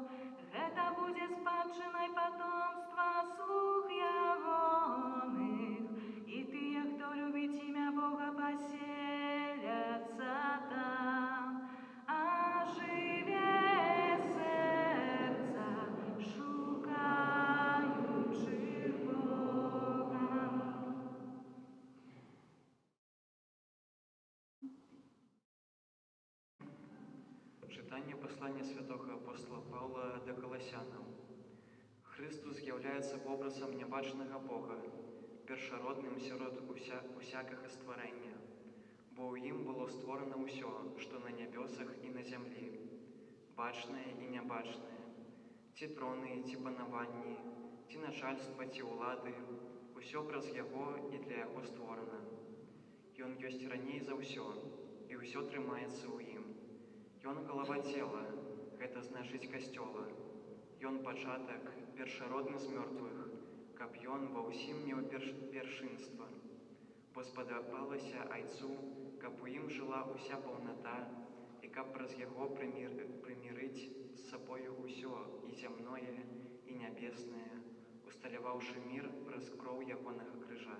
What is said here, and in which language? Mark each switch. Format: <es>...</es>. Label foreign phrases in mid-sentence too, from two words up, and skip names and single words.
<be>Гэта будзе спадчынай патомства слуг ягоных, і тыя, хто любіць імя Бога, паселяцца там. Ажыве сэрца, шукаючы Бога.</be> <uk>Читання послання святого апостола Павла до Колосянам. Христос з'являється образом небачного Бога, першородним серед усякого створення, бо у їм було створено усе, що на небесах і на землі, бачне і небачне, ті трони, ті панованні, ті начальства, ті улади, усе праз Його і для Його створено. І Он єсть раней за все,</uk> <be>і ўсё трымаецца ў ім. Ён галава цела, гэта значыць касцёла. Ён пачатак, першародны з мёртвых, каб ён ва ўсім меў першынства. Бо спадабалася Айцу, каб у ім жыла ўся паўната, і каб праз яго прымірыць з сабою ўсё, і зямное, і нябеснае, усталяваўшы мір праз кроў ягонага крыжа.</be>